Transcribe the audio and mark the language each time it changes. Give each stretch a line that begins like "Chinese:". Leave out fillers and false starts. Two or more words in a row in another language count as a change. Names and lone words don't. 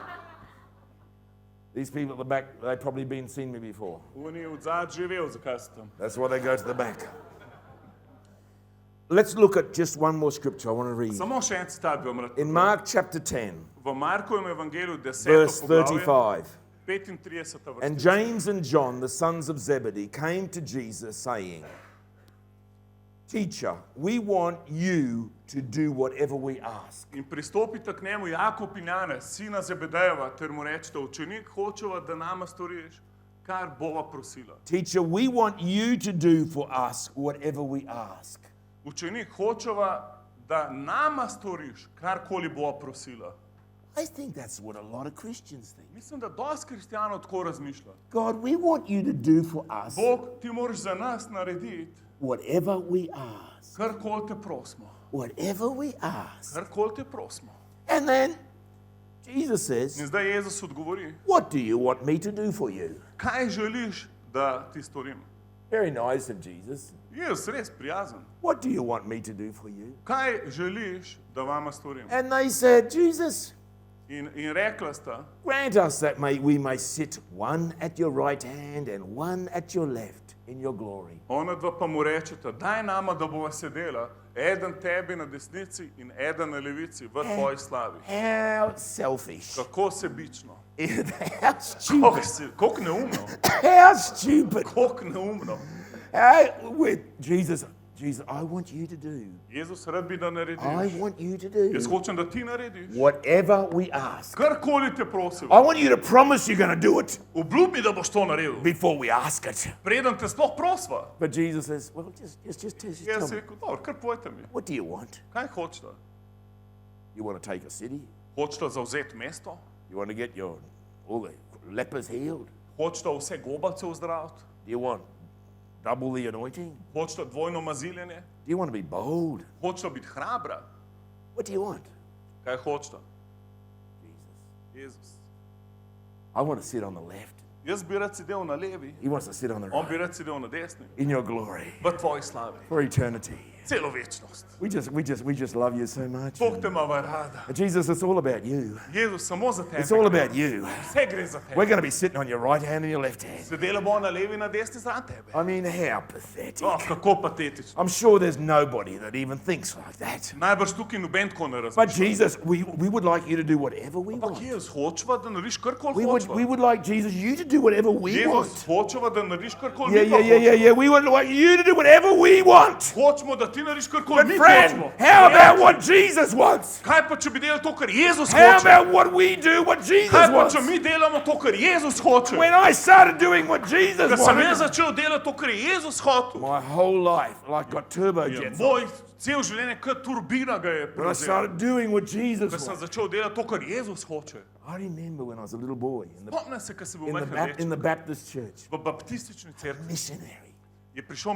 English: These people at the back, they've probably been seen me before.
Slovenian: Oni od zadaj živel, zakaj so tam.
English: That's why they go to the back. Let's look at just one more scripture I want to read.
Slovenian: Samo še en citat bi vam rad.
English: In Mark chapter 10,
Slovenian: V Markovem evangeliju 10.
English: verse
Slovenian: poglavje,
English: 35.
Slovenian: 35.
English: And
Slovenian: vrsta.
English: James and John, the sons of Zebedee, came to Jesus saying, Teacher, we want you to do whatever we ask.
Slovenian: In pristopite k njemu Jakob in Janez, sina Zebedejeva, ter mu rečete, učenik, hočeva, da nama storiš, kar bova prosila.
English: Teacher, we want you to do for us whatever we ask.
Slovenian: Učenik, hočeva, da nama storiš, karkoli bova prosila.
English: I think that's what a lot of Christians think.
Slovenian: Mislim, da dosti kristjanov tako razmišlja.
English: God, we want you to do for us
Slovenian: Bog, ti moraš za nas narediti,
English: whatever we ask.
Slovenian: karkoli te prosimo.
English: Whatever we ask.
Slovenian: Karkoli te prosimo.
English: And then Jesus
Slovenian: In
English: says,
Slovenian: zdaj Jezus odgovori,
English: what do you want me to do for you?
Slovenian: kaj želiš, da ti storim?
English: Very nice of Jesus.
Slovenian: Jezus res prijazen.
English: What do you want me to do for you?
Slovenian: Kaj želiš, da vama storim?
English: And they said, Jesus,
Slovenian: In rekla sta,
English: grant us that we may sit one at your right hand and one at your left in your glory.
Slovenian: ona dva pa mu rečeta, daj nama, da bova sedela, eden tebi na desnici in eden na levici v tvoji slavi.
English: How selfish.
Slovenian: Kako sebično.
English: How stupid.
Slovenian: Koliko neumno.
English: How stupid.
Slovenian: Koliko neumno.
English: With Jesus, I want you to do.
Slovenian: Jezus rad bi, da
English: I
Slovenian: narediš.
English: want you to
Slovenian: Jaz
English: do
Slovenian: hočem, da ti narediš.
English: whatever we ask.
Slovenian: Karkoli te prosim.
English: I want you to promise you're going to do it
Slovenian: Obljubi, da boš to naredil.
English: before we ask it.
Slovenian: Preden te sploh prosva.
English: But Jesus says, well, just tell
Slovenian: Jaz sem
English: me,
Slovenian: rekel, dobro, kar povejte mi.
English: what do you want?
Slovenian: Kaj hočete?
English: You want to take a city?
Slovenian: Hočete zavzeti mesto?
English: You want to get all the lepers healed?
Slovenian: Hočete vse gobavce ozdraviti?
English: Do you want double the anointing?
Slovenian: Hočete dvojno maziljenje?
English: Do you want to be bold?
Slovenian: Hočete biti hrabra?
English: What do you want?
Slovenian: Kaj hočete?
English: Jesus.
Slovenian: Jezus.
English: I want to sit on the left.
Slovenian: Jaz bi rad sedel na levi,
English: He wants to sit on the
Slovenian: on bi
English: right.
Slovenian: rad sedel na desni.
English: In your glory.
Slovenian: V tvoji slavi.
English: For eternity.
Slovenian: Celo večnost.
English: We just love you so much.
Slovenian: Bog te ima rada.
English: And Jesus, it's all about you.
Slovenian: Jezus, samo za tebe.
English: It's all about you.
Slovenian: Vse gre za
English: We're
Slovenian: tebe.
English: going to be sitting on your right hand and your left hand.
Slovenian: Sedela bo na levi in na desni zraven tebe.
English: I mean, how pathetic.
Slovenian: Oh, kako patetično.
English: I'm sure there's nobody that even thinks like that.
Slovenian: Najbrž tukaj noben tako ne
English: But
Slovenian: razmišlja.
English: Jesus, we would like you to do whatever we
Slovenian: Ampak
English: want.
Slovenian: Jezus, hočeva, da narediš karkoli
English: We
Slovenian: hočeva.
English: would like, Jesus, you to do whatever we
Slovenian: Jezus,
English: want.
Slovenian: hočeva, da narediš karkoli
English: Yeah,
Slovenian: mi pa
English: yeah, yeah, yeah,
Slovenian: hočeva.
English: yeah. We would like you to do whatever we want.
Slovenian: Hočemo, da ti narediš karkoli
English: But
Slovenian: mi
English: friend,
Slovenian: hočemo.
English: how about
Slovenian: Prijatelj,
English: what Jesus wants?
Slovenian: kaj pa, če bi delali to, kar Jezus
English: How
Slovenian: hoče?
English: about what we do, what Jesus
Slovenian: Kaj pa,
English: wants?
Slovenian: če mi delamo to, kar Jezus hoče?
English: When I started doing what Jesus
Slovenian: Ko sem jaz
English: wanted,
Slovenian: začel delati to, kar je Jezus hotel,
English: my whole life like got turbojets.
Slovenian: moj cel življenje kot turbina ga je
English: When I
Slovenian: prevzel.
English: started doing what Jesus
Slovenian: Ko sem
English: wanted,
Slovenian: začel delati to, kar Jezus hoče.
English: I remember when I was a little boy
Slovenian: Spomnim se, ko sem bil
English: in
Slovenian: majhen
English: the
Slovenian: deček,
English: Baptist church,
Slovenian: v baptistični cerkvi
English: missionary.
Slovenian: je prišel